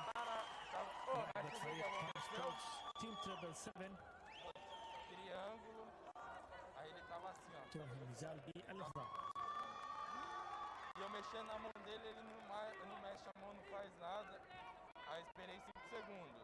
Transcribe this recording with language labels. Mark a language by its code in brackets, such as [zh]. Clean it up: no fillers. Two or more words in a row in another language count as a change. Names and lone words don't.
[ar] يعبد فريق بالم سبورتس تيم 777 [pt] Triângulo. Aí ele tava assim, ó. [ar] تنهي النزال بالإخضاع. [pt] E eu mexendo na mão dele, ele não mexe a mão, não faz nada. Aí esperei 5 segundos.